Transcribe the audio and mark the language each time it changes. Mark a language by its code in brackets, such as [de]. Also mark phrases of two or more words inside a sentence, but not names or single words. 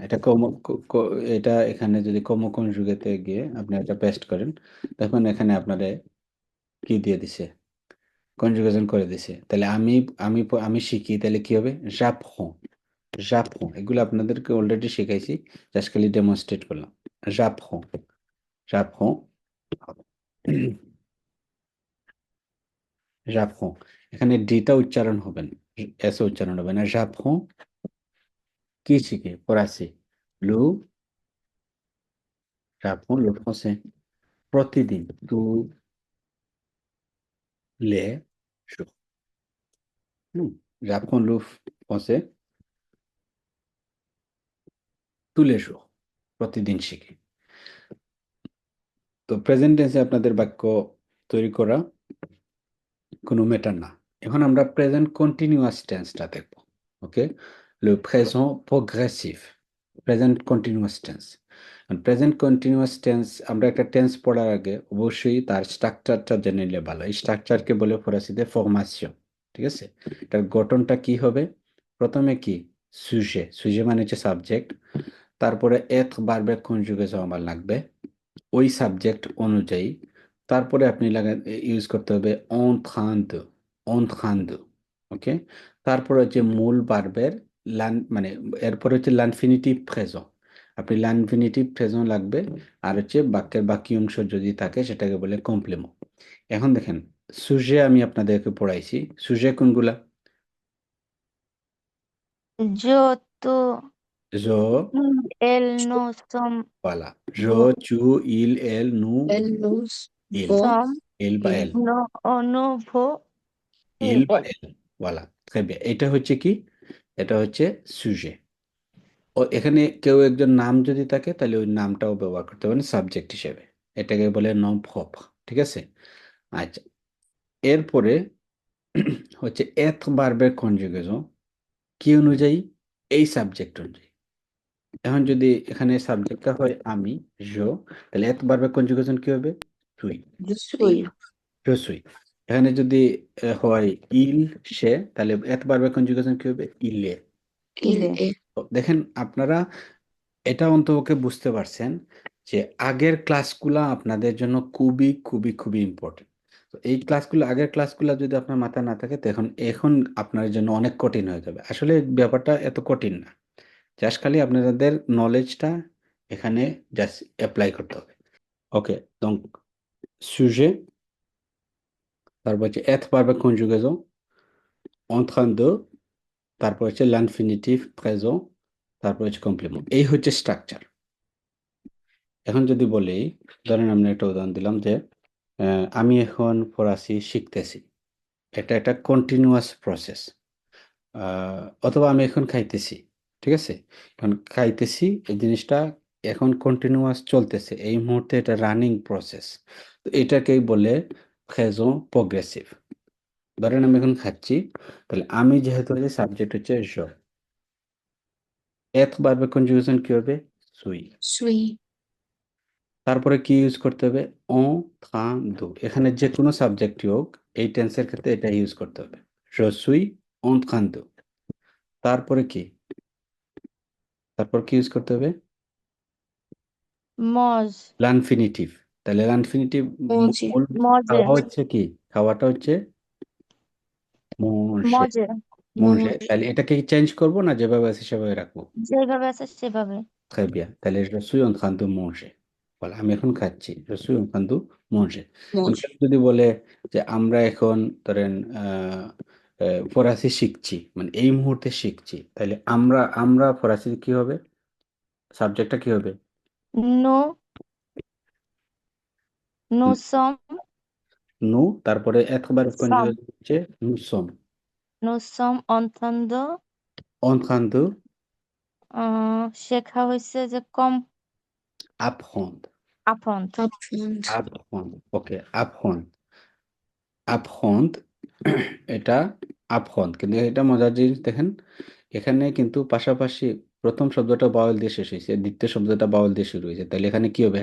[bn] এটা এটা এখানে যদি কনজুগেতে গিয়ে আপনি এটা পেস্ট করেন দেখুন এখানে আপনারা কি দিয়ে দিছে কনজুগেশন করে দিছে তাহলে আমি শিখি তাহলে কি হবে [fr] j'apprends j'apprends [bn] এগুলো আপনাদেরকে অলরেডি শিখাইছি জাস্ট খালি ডেমনস্ট্রেট করলাম [fr] j'apprends j'apprends [bn] j'apprends এখানে ডিটা উচ্চারণ হবে না এস উচ্চারণ হবে না j'apprends কি শিখে ফরাসি লু [fr] j'apprends le français [bn] প্রতিদিন [fr] tous les jours j'apprends le français tous les jours [bn] প্রতিদিন শিখি তো [en] present tense [bn] আপনাদের বাক্য তৈরি করা কোনো ম্যাটার না এখন আমরা [en] present continuous tense [bn] দেখব ওকে [fr] le présent progressif [en] present continuous tense present continuous tense [bn] আমরা একটা টেন্স পড়ার আগে অবশ্যই তার স্ট্রাকচারটা জেনে নিলে ভালো এই স্ট্রাকচারকে বলে ফরাসিতে ফরমাশন ঠিক আছে এটার গঠনটা কি হবে প্রথমে কি সুজে মানে হচ্ছে সাবজেক্ট তারপরে [fr] être verbe [bn] কনজুগেশন আমার লাগবে ওই সাবজেক্ট অনুযায়ী তারপরে আপনি ইউজ করতে হবে [fr] en train de [bn] ওকে তারপরে হচ্ছে মূল ভার্বের মানে এরপরে হচ্ছে [fr] l'infinitive présent [bn] আপনি [fr] l'infinitive présent [bn] লাগবে আর হচ্ছে বাক্যের বাকি অংশ যদি থাকে সেটাকে বলে কমপ্লিমেন্ট এখন দেখেন সুজে আমি আপনাদেরকে পড়াইছি সুজে কোনগুলা [fr] Je, tu, জো il, elle, nous sommes, voilà je vous tu il elle nous Elle, nous, ইল vous, sommes, এল বা il. এল nous, nous, vous, [bn] ইল বা এল [fr] voilà très bien [bn] এটা হচ্ছে কি এটা হচ্ছে সুজে ও এখানে কেউ একজন নাম যদি থাকে তাহলে ওই নামটাও ব্যবহার করতে পারেন সাবজেক্ট হিসেবে এটাকে বলে [fr] nom propre [bn] ঠিক আছে আচ্ছা এরপরে হচ্ছে [fr] être verbe [bn] কনজুগেশন কি অনুযায়ী এই সাবজেক্ট অনুযায়ী এখন যদি এখানে সাবজেক্টটা হয় আমি তাহলে [fr] être verbe [bn] কনজুগেশন কি হবে তুই [fr] Je suis. je suis [bn] এখানে যদি হয় ইল সে তাহলে [fr] être verbe [bn] কনজুগেশন কি হবে ইলে [fr] Il Il est. est. [bn] তো দেখেন আপনারা এটা অন্ততপক্ষে বুঝতে পারছেন যে আগের ক্লাসগুলা আপনাদের জন্য খুবই খুবই খুবই ইম্পর্টেন্ট তো এই ক্লাসগুলো আগের ক্লাসগুলো যদি আপনার মাথায় না থাকে তো এখন আপনার জন্য অনেক কঠিন হয়ে যাবে আসলে ব্যাপারটা এত কঠিন না জাস্ট খালি আপনাদের নলেজটা এখানে জাস্ট অ্যাপ্লাই করতে হবে ওকে [fr] donc sujet [bn] তারপর হচ্ছে être [fr] verbe conjugaison en train de [bn] তারপর হচ্ছে [fr] l'infinitif présent [bn] তারপর হচ্ছে কমপ্লিমেন্ট এই হচ্ছে স্ট্রাকচার এখন যদি বলি ধরেন আমরা একটা উদাহরণ দিলাম যে আমি এখন ফরাসি শিখতেছি এটা একটা [en] continuous process [bn] অথবা আমি এখন খাইতেছি ঠিক আছে এখন খাইতেছি এই জিনিসটা এখন কন্টিনিউয়াস চলতেছে এই মুহূর্তে এটা [en] running process [bn] তো এটাকেই বলে [en] present progressive [bn] ধরেন আমি এখন খাচ্ছি তাহলে আমি যেহেতু সাবজেক্ট হচ্ছে je [fr] être verbe [bn] কনজুগেশন কি হবে সুই [fr] Suis. [bn] তারপরে কি ইউজ করতে হবে [fr] en train de [bn] এখানে যে কোনো সাবজেক্টই হোক এই টেন্সের ক্ষেত্রে এটা ইউজ করতে হবে [fr] je suis en train de [bn] তারপরে কি তারপর কি ইউজ করতে হবে [fr] mange, [bn] l'infinitive তাহলে ইনফিনিটিভ [fr] Manger. [bn] মূল [fr] মজে [bn] খাওয়া হচ্ছে কি? খাওয়াটা হচ্ছে মঞ্জে। [fr] মজে মঞ্জে। Manger. [bn] তাহলে এটাকে চেঞ্জ করব না যেভাবে আছে সেভাবে রাখবো? যেভাবে আছে সেভাবে [fr] Très bien. তাহলে je suis en train de manger. [bn] বলে আমি এখন খাচ্ছি। [fr] je suis en train de manger. [bn] এখন [fr] Manger. [bn] কেউ যদি বলে যে আমরা এখন ধরেন ফরাসি শিখছি, মানে এই মুহূর্তে শিখছি, তাহলে আমরা ফরাসি কি হবে? সাবজেক্টটা কি হবে? [fr] nous nous sommes [bn] নু, তারপরে একবার [fr] sommes [bn] কনজুগেশন হচ্ছে [fr] nous sommes nous sommes en train de en train de [bn] শেখা হয়েছে যে কম [fr] apprendre. apprendre Apprendre. Apprendre. ওকে, apprendre. [bn] আপহন্দ এটা আপহন্দ, কিন্তু এটা মজার জিনিস দেখেন, এখানে কিন্তু পাশাপাশি প্রথম শব্দটা বাওয়াল দিয়ে শেষ হয়েছে, দ্বিতীয় শব্দটা বাওয়াল দিয়ে শুরু হয়েছে, তাহলে এখানে কি হবে?